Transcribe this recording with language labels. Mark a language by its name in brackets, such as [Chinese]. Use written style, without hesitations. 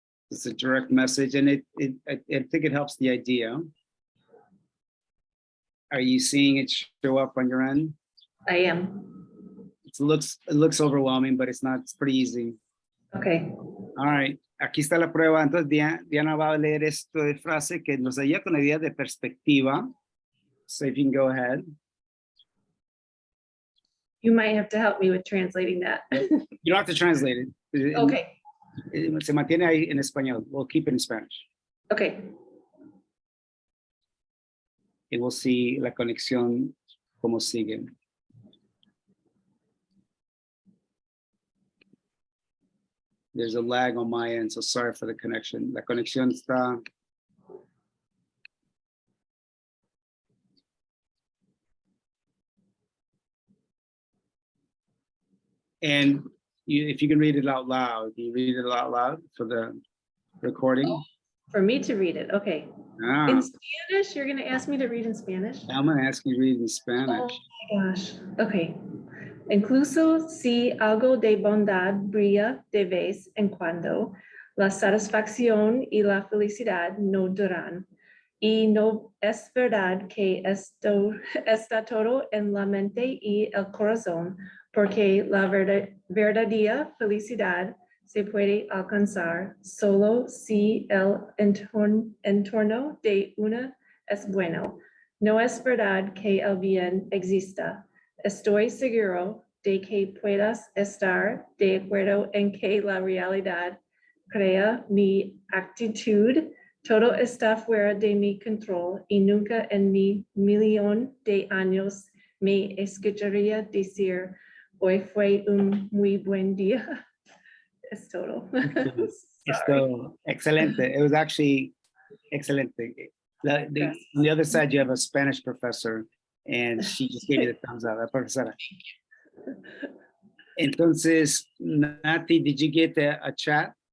[English] It's a direct message, and I think it helps the idea. Are you seeing it show up on your end? I am. It looks overwhelming, but it's not. It's pretty easy. Okay. All right. [Spanish] Aquí está la prueba. Entonces, Diana va a leer esto de frase que nos ayuda con la idea de perspectiva. [English] So if you can go ahead. You might have to help me with translating that. You don't have to translate it. Okay. [Spanish] Se mantiene ahí en español. [English] We'll keep it in Spanish. Okay. [Spanish] Y [English] we'll see [Spanish] la conexión como sigue. [English] There's a lag on my end, so sorry for the connection. [Spanish] La conexión está. [English] And if you can read it out loud, can you read it out loud for the recording? Oh, for me to read it, okay. Ah, In Spanish, you're going to ask me to read in Spanish? I'm going to ask you to read in Spanish. Oh my gosh, okay. [Spanish] Incluso si algo de bondad brilla de vez en cuando, la satisfacción y la felicidad no duran. Y no es verdad que esto está todo en la mente y el corazón, porque la verdadera felicidad se puede alcanzar solo si el entorno de una es bueno. No es verdad que el bien exista. Estoy seguro de que puedas estar de acuerdo en que la realidad crea mi actitud. Todo está fuera de mi control y nunca en mi millón de años me escucharía decir, hoy fue un muy buen día. Es todo. Esto, excelente. [English] It was actually excelente. On the other side, you have a Spanish professor, and she just gave you the thumbs up, [Spanish] la profesora. [English] Entonces, Nati, did you get a chat?